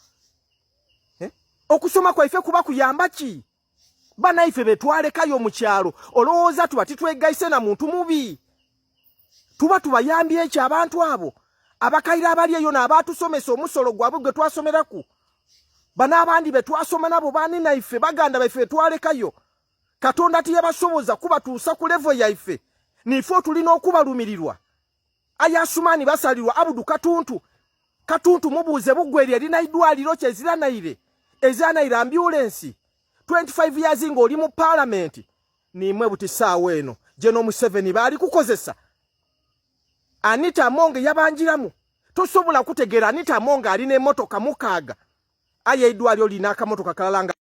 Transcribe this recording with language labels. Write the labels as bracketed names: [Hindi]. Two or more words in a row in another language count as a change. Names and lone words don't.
[Soga] okusoma kwaife kuba kuyamba ki banaife betwaleka yo mu kyalo olowooza tuba titwegaise na muntu mubi tuba tubayambye ekyo abantu abo abakaira abali eyo n'abatusomesa omusolo gwabwe gwe twasomeraku bana abandi betwasoma nabo bani naife baganda baife twalekayo Katonda tiyabasoboza kuba tuusa ku level yaife nifo tulina okubalumirirwa aya Asumaani basalirwa Abudu Katuntu mubuuze bugweri erina iddwaliro kyeziranaire ambulance 25 years ngo oli mu parliament nimwe buti saawa eno General Museveni bali kukozesa Anita Amongo yabanjiramu tosobola kutegeera Anita Amongo alina emotoka mukaaga aye iddwaliro lina akamotoka kalalanga